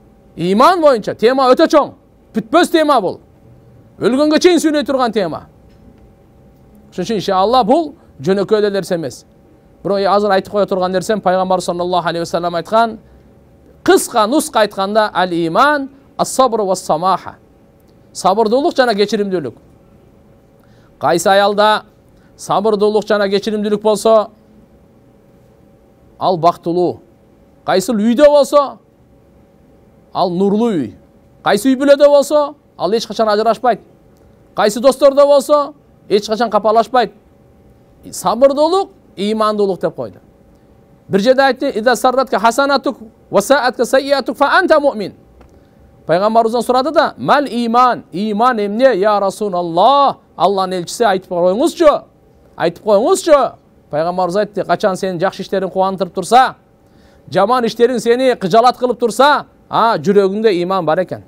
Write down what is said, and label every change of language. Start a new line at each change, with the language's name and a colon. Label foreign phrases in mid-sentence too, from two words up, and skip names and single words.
Kyrgyz: Иман боюнча тема өтө чоң. Бүтпөс тема бул. Өлгөнгө чейин сүйлөй турган тема. Ошон үчүн иншалла бул жөнөкөй эле нерсе эмес. Бирок азыр айтып кое турган нерсем пайгамбар
Arabic: صلى الله عليه وسلم
Kyrgyz: айткан, кыска нуска айтканда
Arabic: الإيمان الصبر والسماحة.
Kyrgyz: Сабырдуулук жана кечиримдүүлүк. Кайсы аялда сабырдуулук жана кечиримдүүлүк болсо, ал бактылуу. Кайсы үйдө болсо, ал нурлуу үй. Кайсы үй бүлөдө болсо, ал эч качан ажырашпайт. Кайсы достордо болсо, эч качан капалашпайт. Сабырдуулук, имандуулук деп койду. Бир жерде айтты:
Arabic: "إذا سرتك حسنتك وساءتك سيئتك فأنت مؤمن."
Kyrgyz: Пайгамбарыбыздан сурады да:
Arabic: "ما الإيمان?
Kyrgyz: Иман эмне,
Arabic: يا رسول الله?"
Kyrgyz: Алланын элчиси айтып коюңузчу. Айтып коюңузчу. Пайгамбарыбыз айтты: "Качан сенин жакшы иштериң кубандырып турса, жаман иштериң сени кыжалат кылып турса, жүрөгүңдө иман бар экен."